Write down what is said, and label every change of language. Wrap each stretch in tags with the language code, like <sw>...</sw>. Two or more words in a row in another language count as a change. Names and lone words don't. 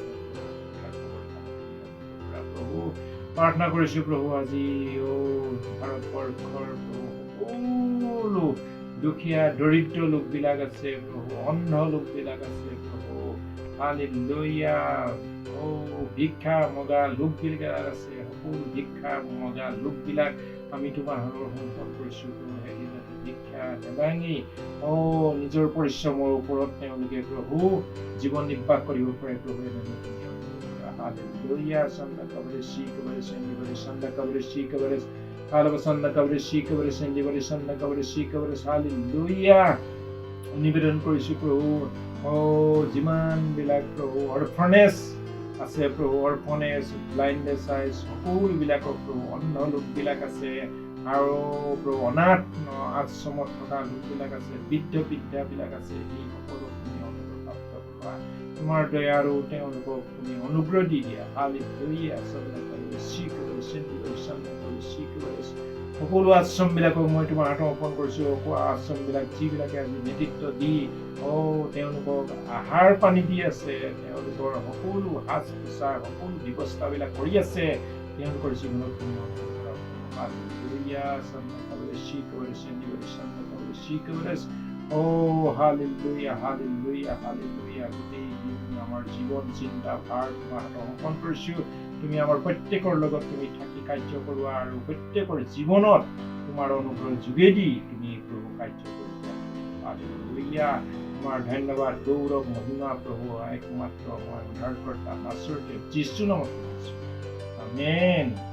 <as>প্ৰভু প্ৰাৰ্থনা কৰিছোঁ প্ৰভু আজি ভাৰতবৰ্ষৰ সকলো দুখীয়া দৰিদ্ৰ লোকবিলাক আছে প্ৰভু অন্ধ লোকবিলাক আছে প্ৰভু হালেলুয়া ভিক্ষা মগা লোকবিলাক আছে সকলো ভিক্ষা মগা লোকবিলাক আমি তোমাৰ সমৰ্পণ কৰিছোঁ হেৰি যাতে ভিক্ষা নেদাঙি নিজৰ পৰিশ্ৰমৰ ওপৰত তেওঁলোকে প্ৰভু জীৱন নিৰ্বাহ কৰিব পাৰে প্ৰভু হালেলুয়া সন্না কবৰে শিকবৰে সন্দিবৰে সন্না কবৰে শিকবৰে Halava sanna kavre shikavre sendivare sanna kavre shikavre hallelujah নিবেদন কৰিছোঁ প্ৰভু যিমান বিলাক প্ৰভু অৰ্ফনেছ আছে প্ৰভু</as> <en>orphanages blindness</en> <as>আইজ সকলোবিলাকক প্ৰভু অন্ধ লোকবিলাক আছে আৰু প্ৰভু অনাথ আশ্ৰমত থকা লোকবিলাক আছে বৃদ্ধবিলাক আছে এই সকলো তুমি অনুগ্ৰহ প্ৰাপ্ত কৰা তোমাৰ দয়া আৰু তেওঁলোকক তুমি অনুগ্ৰহ দি দিয়া হালেলুয়া সন্না কavre shikavre sendivare sanna সকলো আশ্ৰমবিলাকক মই তোমাৰ হাতত অৰ্পণ কৰিছোঁ আশ্ৰমবিলাক যিবিলাকে আজি নেতৃত্ব দি তেওঁলোকক আহাৰ পানী দি আছে তেওঁলোকৰ সকলো সাজ পোছাক সকলো ব্যৱস্থাবিলাক কৰি আছে তেওঁলোকৰ জীৱনত হালেলুয়া সন্না কavre shikavre sendivare sanna kavre shikavre হালেলুয়া হালেলুয়া হালেলুয়া গোটেই আমাৰ জীৱন চিন্তা ভাৰ তোমাৰ হাতত অৰ্পণ কৰিছোঁ তুমি আমাৰ প্ৰত্যেকৰ লগত তুমি থাকি কাৰ্য কৰোৱা আৰু প্ৰত্যেকৰ জীৱনত তোমাৰ অনুগ্ৰহ যোগেদি তুমি প্ৰভু কাৰ্য কৰিবা হালেলুয়া তোমাৰ ধন্যবাদ গৌৰৱ মহিমা প্ৰভু একমাত্ৰ মই উদ্ধাৰকৰ্তা নাছৰতে যীশু নামত কৈছোঁ আমেন</as>